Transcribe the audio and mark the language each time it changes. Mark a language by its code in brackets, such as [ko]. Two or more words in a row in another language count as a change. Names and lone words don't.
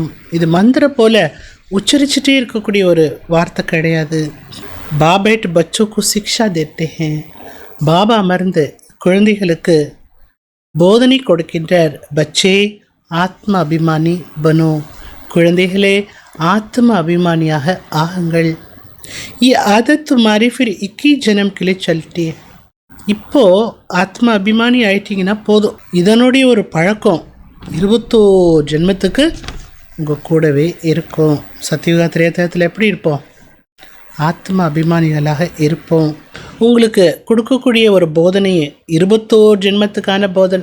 [ta] இது மந்திரம் போல் உச்சரிச்சுட்டே இருக்கக்கூடிய ஒரு வார்த்தை கிடையாது. [hi] बाप बैठ बच्चों को शिक्षा देते हैं. [ta] பாபா அமர்ந்து குழந்தைகளுக்கு போதனை கொடுக்கின்றார். [hi] बच्चे आत्म अभिमानी बनो. [ta] குழந்தைகளே, ஆத்ம அபிமானியாக ஆகுங்கள். [hi] ये आदत तुम्हारी फिर 21 जन्म के लिए चलती है. [ta] இப்போது ஆத்ம அபிமானி ஆயிட்டிங்கன்னா போதும். இதனுடைய ஒரு பழக்கம் 21 ஜென்மத்துக்கு உங்கள் கூடவே இருக்கும். சத்தியுகா திரேதாயத்தில் எப்படி இருப்போம்? ஆத்ம அபிமானிகளாக இருப்போம். உங்களுக்கு கொடுக்கக்கூடிய ஒரு போதனையை 21 ஜென்மத்துக்கான போதனை.